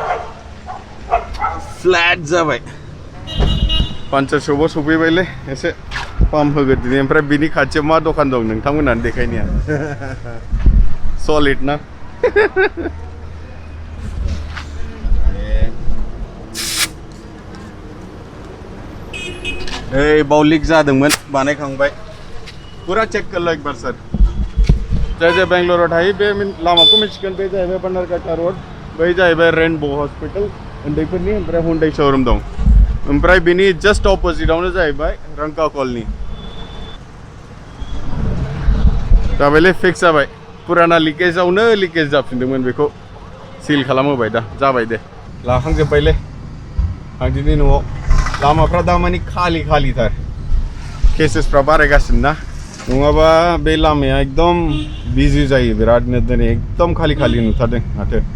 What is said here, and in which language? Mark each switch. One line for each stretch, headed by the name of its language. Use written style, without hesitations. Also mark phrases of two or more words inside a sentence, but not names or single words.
Bodo: फ्लैट जाबाय पान्चार शपआव सफैबायलै एसे पाम्प होग्रोदिनि ओमफ्राय बिनि खाथियाव मा दखान दं नोंथांमोनानो देखायनि आं सलिड ना ओइ बाव लिक जादोंमोन बानायखांबाय पुरा चेक खालाम एक बार सर जाय बेंगलराव थायो बे लामाखौ मिथिगोन बे जाहैबाय बानारघाटा रोड बै जाहैबाय रेनबो हस्पिटाल उन्दैफोरनि ओमफ्राय हुन्डाइ शोरूम दं ओमफ्राय बिनि जस्ट अपोजिटआवनो जाहैबाय रंका कॉलनी जाबायलै फिक्स जाबाय पुराना लिकेजावनो लिकेज जाफिनदोंमोन बेखौ सिल खालामहोबाय दा जाबाय दे लाखांजोब्बायलै आं दिनै न'आव लामाफ्रा दा मानि खालिथार केसेसफ्रा बारायगासिनो ना नङाबा बे लामाया एकदम बिजि जायो बिरादनो दिनै एकदम खालि नुथारदों माथो